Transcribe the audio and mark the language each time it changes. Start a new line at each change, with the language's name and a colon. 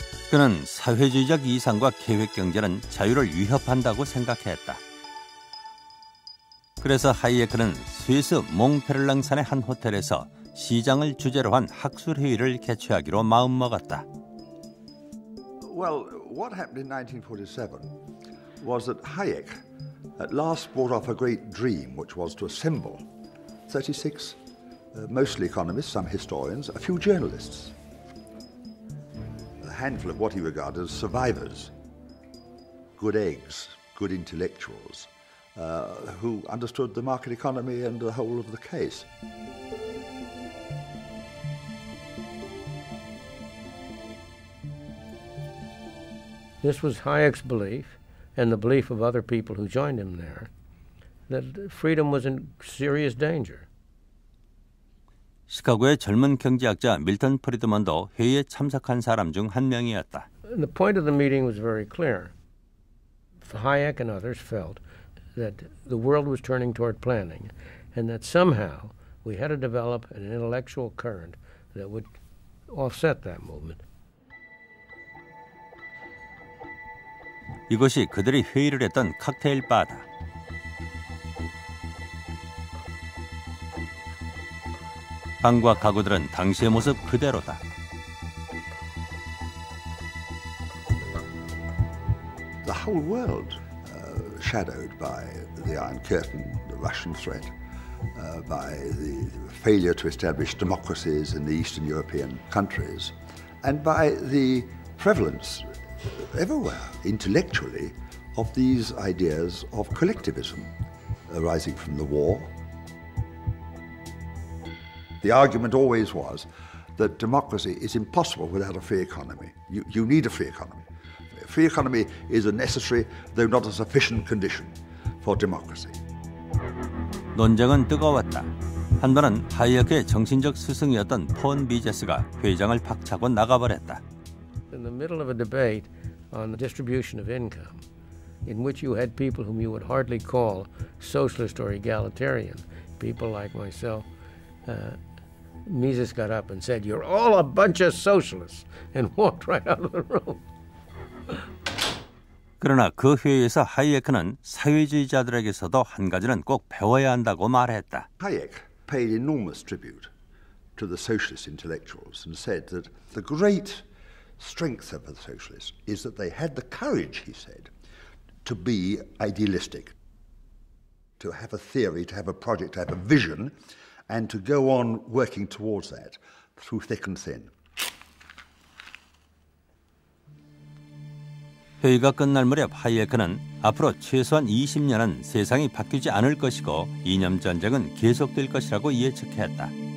Korean: 그는 사회주의적 이상과 계획경제는 자유를 위협한다고 생각했다. 그래서 하이에크는 스위스 몽페를랑산의 한 호텔에서 시장을 주제로 한 학술회의를 개최하기로 마음먹었다.
English: Well, what happened in 1947 was that Hayek at last brought off a great dream, which was to assemble 36, mostly economists, some historians, a few journalists, a handful of what he regarded as survivors, good eggs, good intellectuals, who understood the market economy and the whole of the case. This was Hayek's belief, and the belief of other people who joined him there, that freedom was in serious danger.
Korean: 시카고의 젊은 경제학자 밀턴 프리드먼도 회의에 참석한 사람 중 한 명이었다.
English: The point of the meeting was very clear. Hayek and others felt that the world was turning toward planning, and that somehow we had to develop an intellectual current that would offset that movement.
Korean: 이것이 그들이 회의를 했던 칵테일 바다. 방과 가구들은 당시의 모습 그대로다.
English: The whole world shadowed by the Iron Curtain, the Russian threat, by the failure to establish democracies in the Eastern European countries, and by the prevalence everywhere, intellectually, of these ideas of collectivism arising from the war. The argument always was that democracy is impossible without a free economy. You need a free economy. Free economy is a necessary, though not a sufficient condition for democracy.
Korean: 논쟁은 뜨거웠다. 한 번은 하이에크의 정신적 스승이었던 폰 비제스가 회장을 박차고 나가버렸다.
English: In the middle of a debate on the distribution of income, in which you had people whom you would hardly call socialist or egalitarian, people like myself, Mises got up and said, "You're all a bunch of socialists," and walked right out of the room.
Korean: 그러나 그 회의에서 하이에크는 사회주의자들에게서도 한 가지는 꼭 배워야 한다고 말했다.
English: Hayek paid enormous tribute to the socialist intellectuals and said that the great strength of the socialists is that they had the courage, he said, to be idealistic, to have a theory, to have a project, to have a vision, and to go on working towards that through thick and thin.
Korean: 회의가 끝날 무렵 하이에크는 앞으로 최소한 20년은 세상이 바뀌지 않을 것이고 이념 전쟁은 계속될 것이라고 예측했다.